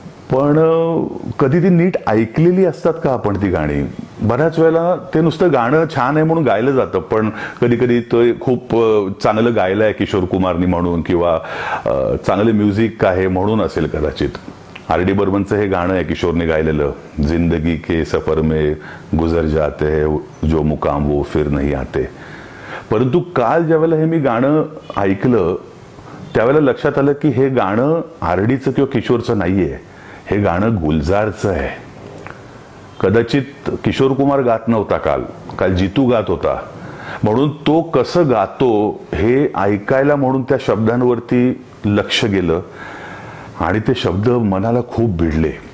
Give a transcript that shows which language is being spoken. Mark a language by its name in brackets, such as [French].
[Marathi] पण कधी ती नीट ऐकलेली असतात का आपण ती गाणी? बऱ्याच वेळेला ते नुसतं गाणं छान आहे म्हणून गायलं जातं, पण कधी कधी ते खूप चांगलं गायलं आहे किशोर कुमारनी म्हणून, किंवा चांगलं म्युझिक आहे म्हणून असेल कदाचित. R.D. बर्मनचं हे गाणं आहे किशोरने गायलेलं, [Hindi] जिंदगी के सफर में गुजर जाते हैं जो मुकाम वो फिर नहीं आते. [Marathi] परंतु काल ज्यावेळेला हे मी गाणं ऐकलं त्यावेळेला लक्षात आलं की हे गाणं R.D.चं किंवा किशोरचं नाहीये, हे गाणं गुलजारचं आहे. कदाचित किशोर कुमार गात नव्हता काल जितू गात होता, म्हणून तो कसं गातो हे ऐकायला म्हणून त्या शब्दांवरती लक्ष गेलं आणि ते शब्द मनाला खूप भिडले.